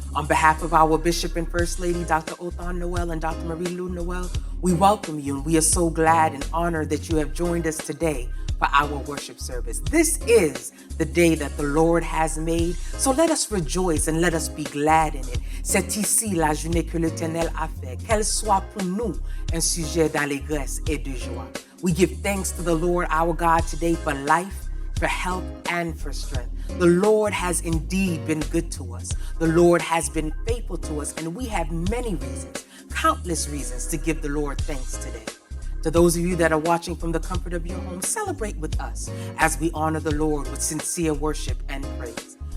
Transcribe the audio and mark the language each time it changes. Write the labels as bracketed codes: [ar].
[en] On behalf of our Bishop and First Lady, Dr. Othan Noel and Dr. Marie-Lou Noel, we welcome you and we are so glad and honored that you have joined us today for our worship service. This is the day that the Lord has made, so let us rejoice and let us be glad in it. [fr] C'est ici la journée que l'Éternel a fait, qu'elle soit pour nous un sujet d'allégresse et de joie. [en] We give thanks to the Lord our God today for life, for health, and for strength. The Lord has indeed been good to us. The Lord has been faithful to us, and we have many reasons, countless reasons to give the Lord thanks today. To those of you that are watching from the comfort of your home, celebrate with us as we honor the Lord with sincere worship and praise.